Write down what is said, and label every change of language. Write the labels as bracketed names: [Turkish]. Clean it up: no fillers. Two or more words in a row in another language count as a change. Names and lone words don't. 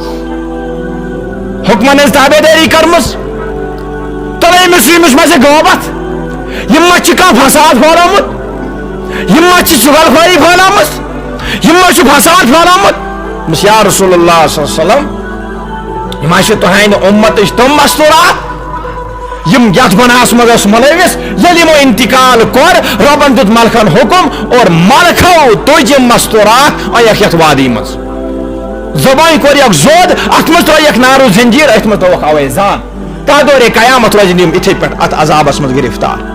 [Kashmiri] حکمن ہٕنٛز تابے دٲری کٔرمٕژ تہٕ أمِس ییٚمِس منٛز یہِ غٲبت یم ما چھِ کانٛہہ فساد پھٲلومُت یم ما چھِ چُغل خوری پھٲلٲمٕژ یم ما چھُ فساد پھٲلومُت دوٚپمس [Arabic] یا رسول اللہ صلی اللہ علیہ وسلم [Kashmiri] یم چھِ تُہنٛدِ اُمتٕچ تِم مستورات یم یتھ گناہس منٛز ٲسۍ ملوث ییٚلہِ یمو انتقال کوٚر رۄبن دیُت ملکن حکم اور ملکو تُج یم مستورات أنِکھ یتھ وادی منٛز زبٲنۍ کوٚرکھ زوٚد اتھ منٛز ترٲیکھ نارو زنجیٖر أتھۍ منٛز تھووکھ اوے زان تا دورے قیامت روزن یم یِتھٕے پٲٹھۍ اتھ عذابس منٛز گرفتار